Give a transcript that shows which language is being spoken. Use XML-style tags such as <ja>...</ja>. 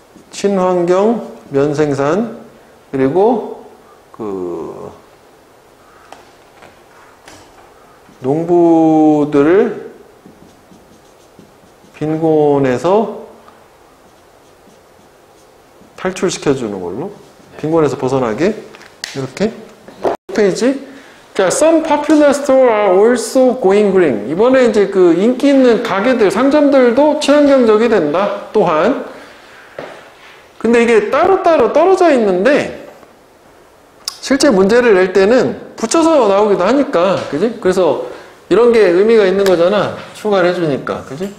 <ko>친환경, 면생산, 그리고, 농부들을 빈곤에서 탈출시켜주는 걸로. 빈곤에서 벗어나게. 이렇게. 페이지. 자,</ko> <en>some popular stores are also going green.</en> <ko>이번에 이제 그 인기 있는 가게들, 상점들도 친환경적이 된다. 또한. 근데 이게 따로따로 떨어져 있는데, 실제 문제를 낼 때는 붙여서 나오기도 하니까, 그지? 그래서 이런 게 의미가 있는 거잖아. 추가를 해주니까, 그지?</ko>